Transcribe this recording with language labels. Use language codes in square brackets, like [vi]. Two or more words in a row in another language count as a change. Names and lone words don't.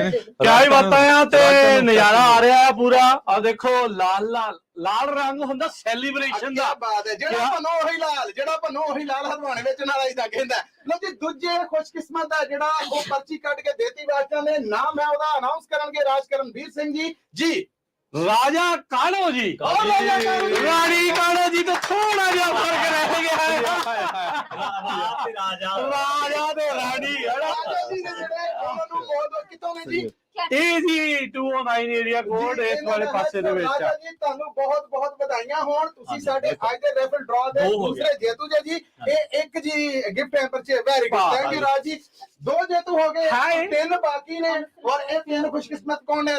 [pa] ਕਿਆ ਹੀ ਬਾਤਾਂ ਆ ਤੇ ਨਜ਼ਾਰਾ ਆ ਰਿਹਾ ਹੈ ਪੂਰਾ। ਆ ਦੇਖੋ ਲਾਲ ਰੰਗ ਹੁੰਦਾ ਸੈਲੀਬ੍ਰੇਸ਼ਨ ਦਾ। ਬਾਤ ਹੈ ਜਿਹੜਾ ਭਨੋ ਉਹੀ ਲਾਲ ਹਰਵਾਣੇ ਵਿੱਚ ਨਾਲ ਆਈਦਾ ਕਹਿੰਦਾ। ਲੋ ਜੀ ਦੂਜੇ ਖੁਸ਼ਕਿਸਮਤ ਦਾ ਜਿਹੜਾ ਉਹ ਪਰਚੀ ਕੱਢ ਕੇ ਦੇਤੀ ਵਾਸ਼ਨਾ ਨੇ ਨਾਮ ਹੈ ਉਹਦਾ ਅਨਾਉਂਸ ਕਰਨਗੇ ਰਾਜ ਕਰਨਵੀਰ ਸਿੰਘ ਜੀ। ਰਾਜਾ ਕਾਨੋ ਜੀ ਰਾਣੀ ਕਾਨੋ ਜੀ ਤੋ ਥੋੜ੍ਹਾ ਜਾ ਫ਼ਰਕ ਰਹਿ ਗਿਆ ਹੈ। ਰਾਜਾ ਤੇ ਰਾਣੀ ਕਿਤੋਂ ਨੇ ਜੀ? ਇਹ ਜੀ 209 ਏਰੀਆ ਕੋਡ ਇਸ ਵਾਲੇ ਪਾਸੇ ਦੇ ਵਿੱਚ ਆ ਜੀ। ਤੁਹਾਨੂੰ ਬਹੁਤ ਬਹੁਤ ਵਧਾਈਆਂ ਹੋਣ ਤੁਸੀਂ ਸਾਡੇ ਅੱਜ ਦੇ [en] raffle draw [pa] ਦੇ ਦੂਸਰੇ ਜੇਤੂ ਜੀ। ਇਹ ਇੱਕ ਜੀ [en] gift hamper [pa] 'ਚ [en] very good thank you [pa] ਰਾਜ ਜੀ। 2 ਜੇਤੂ ਹੋ ਗਏ 3 ਬਾਕੀ ਨੇ ਔਰ ਇਹ 3 ਖੁਸ਼ਕਿਸਮਤ ਕੌਣ ਨੇ?